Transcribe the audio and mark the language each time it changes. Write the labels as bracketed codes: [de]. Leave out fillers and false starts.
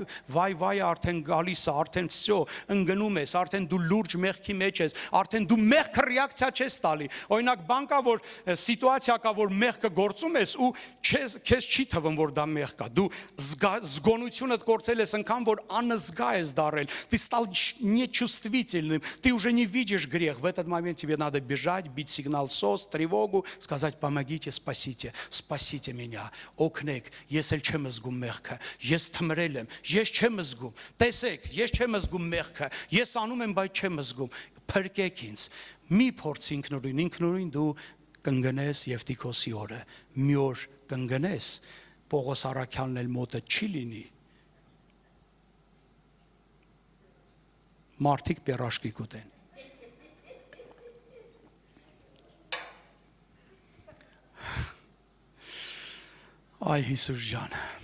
[hy] վայ արդեն գալիս է, արդեն վсё, ընկնում ես, արդեն դու լուրջ մեղքի մեջ ես, արդեն դու մեղքը ռեակցիա չես տալի Օրինակ բան կա, որ սիտուացիա կա, որ մեղքը գործում ես ու քեզ չի թվում, որ դա մեղք կա։ Դու զգոնությունդ գործել ես անգամ, որ անզգա ես դարել։ [ru] Ты стал нечувствительным, ты уже не видишь грех. В этот момент тебе надо бежать, бить сигнал СОС, тревогу, сказать помогите, спасите меня. [hy] Օգնեք, ես էլ չեմ զգում մեղքը։ Ես թմրել եմ, ես չեմ զգում։ Տեսեք, ես չեմ զգում մեղքը։ Ես անում եմ, բայց չեմ զգում։ փրկեք ինձ։ Մի փորձ ինքնուրույն դու կընկնես Եվտիքոսի օրը։ Մի օր կընկնես, Պողոս առաքյալն էլ մոտը չի լինի։ Մարդիկ պերաշկի կուտեն։ Այ Հիսուս ջան։